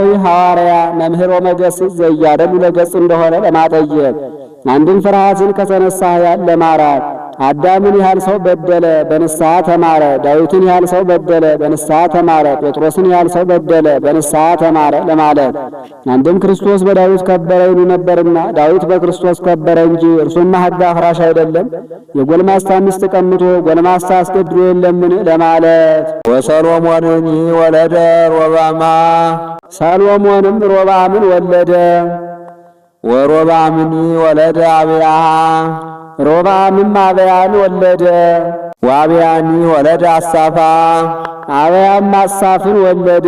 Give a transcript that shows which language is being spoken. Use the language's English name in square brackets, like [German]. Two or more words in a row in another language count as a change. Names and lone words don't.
[Geez] ሐዋርያ መምህር ወመገሥጽ ዘያደሉ ለገጽ [Amharic] እንደሆነ ለማጠየቅ፣ አንድም ፍርሃትን ከተነሳ ያን ለማራት፣ አዳምን ያህል ሰው በደለ በንስሐ ተማረ፣ ዳዊትን ያህል ሰው በደለ በንስሐ ተማረ፣ ጴጥሮስን ያህል ሰው በደለ በንስሐ ተማረ ለማለት። አንድም ክርስቶስ በዳዊት ከበረ ይሉ ነበርና ዳዊት በክርስቶስ ከበረ እንጂ እርሱማ ሕግ አፍራሽ አይደለም፣ የጎልማሳ ሚስት ቀምቶ ጎልማሳ አስገድሎ የለምን ለማለት። [Geez] ወሰሎሞንኒ ወለደ ሮብዓማ፣ [Amharic] ሰሎሞንም ሮብዓምን ወለደ። [Geez] ወሮብዓምኒ ወለደ አብያሃ፣ [Amharic] ሮብዓምም አብያን ወለደ። [Geez] ወአብያኒ ወለደ አሳፋ፣ [Amharic] አብያም አሳፍን ወለደ።